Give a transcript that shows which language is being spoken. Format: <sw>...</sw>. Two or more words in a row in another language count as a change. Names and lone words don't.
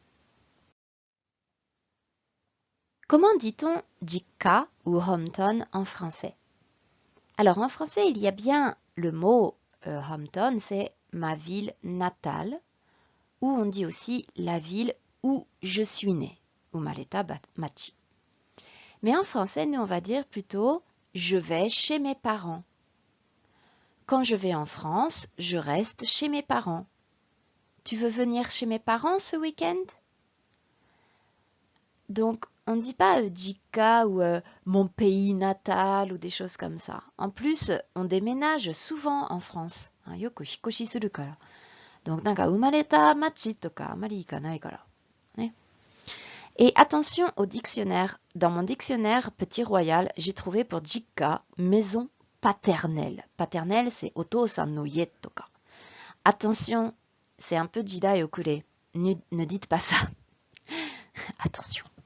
<fr>Comment dit-on jikka ou hometown en français? Alors en français, il y a bien le mot hometown, c'est ma ville natale, ou on dit aussi la ville où je suis né,</fr> <ja>生まれた町.</ja> <fr>Mais en français, nous on va dire plutôt je vais chez mes parents. Quand je vais en France, je reste chez mes parents. Tu veux venir chez mes parents ce week-end? Donc, on ne dit pas jikka ou mon pays natal ou des choses comme ça. En plus, on déménage souvent en France.</fr> <ja>よく引っ越しするから。Donc、なんか生まれた町とかあまり行かないから.</ja> <fr>Et attention au dictionnaire. Dans mon dictionnaire Petit Royal, j'ai trouvé pour jikka maison paternelle. Paternelle, c'est</fr> <ja>お父さんの家とか.</ja> <fr>Attention, c'est un peu</fr> <ja>時代遅れ.</ja> <fr>Ne dites pas ça. Attention.</fr>